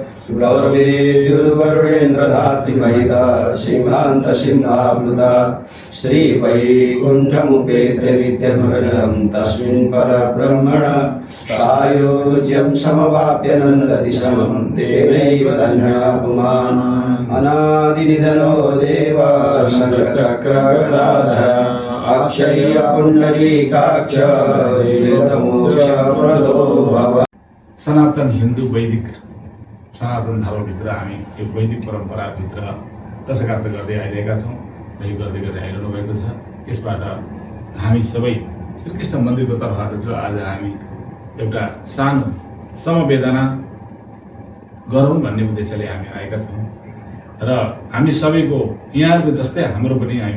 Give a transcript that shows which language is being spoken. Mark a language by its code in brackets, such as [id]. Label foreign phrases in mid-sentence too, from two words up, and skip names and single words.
[sa] गौरवेन्द्रधार्तिमहिता सिंहान्तसिंहाप्लुता श्रीवैकुण्ठमुपेत्य नित्यधुरं तस्मिन् परब्रह्मण सायोज्यं समवाप्य नन्दति समं तेनैव धन्यः पुमान् अनादिनिधनो देव शङ्खचक्रगदाधर अक्षय पुण्डरीकाक्ष मोक्षप्रदो भव। [ne] सनातन हिन्दू वैदिक सनातन धर्मभित्र हामी यो वैदिक परम्पराभित्र दशगात्र गर्दै आइरहेका छौँ र यो गर्दै गर्दै आइरहनु भएको छ। यसबाट हामी सबै श्रीकृष्ण मन्दिरको तर्फबाट जो आज हामी एउटा सानो समवेदना गरौँ भन्ने उद्देश्यले हामी आएका छौँ र हामी सबैको यहाँहरूको जस्तै हाम्रो पनि हामी